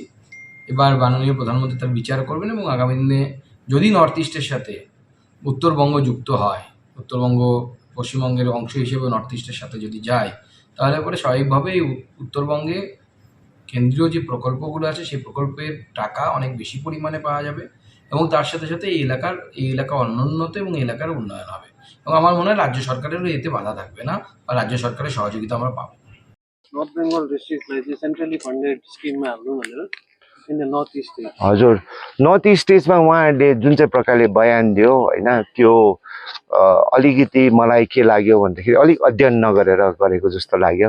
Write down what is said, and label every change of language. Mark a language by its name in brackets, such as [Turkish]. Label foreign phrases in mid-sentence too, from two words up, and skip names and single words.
[Bangla] এবার মাননীয় প্রধানমন্ত্রী তার বিচার করবেন এবং আগামী দিনে যদি নর্থ ইস্টের সাথে উত্তরবঙ্গ যুক্ত হয়, উত্তরবঙ্গ পশ্চিমবঙ্গের অংশ হিসেবে নর্থ ইস্টের সাথে যদি যায় তাহলে পরে স্বাভাবিকভাবেই উত্তরবঙ্গে কেন্দ্রীয় যে প্রকল্পগুলো আছে সেই প্রকল্পের টাকা অনেক বেশি পরিমাণে পাওয়া যাবে এবং তার সাথে সাথে এই এলাকা অনুন্নত এবং এই এলাকার উন্নয়ন হবে এবং আমার মনে হয় রাজ্য সরকারেরও এতে বাধা থাকবে না বা রাজ্য সরকারের সহযোগিতা আমরা পাবো। [Nepali] नर्थ बेंगल डिस्ट्रिक्टलाई चाहिँ [English] centrally funded [Nepali] स्किममा हाल्नु भनेर [English] in the North East. [Nepali] हजुर, नर्थ इस्टमा उहाँहरूले जुन चाहिँ प्रकारले बयान दियो होइन त्यो अलिकति मलाई के लाग्यो भन्दाखेरि अलिक अध्ययन नगरेर गरेको जस्तो लाग्यो।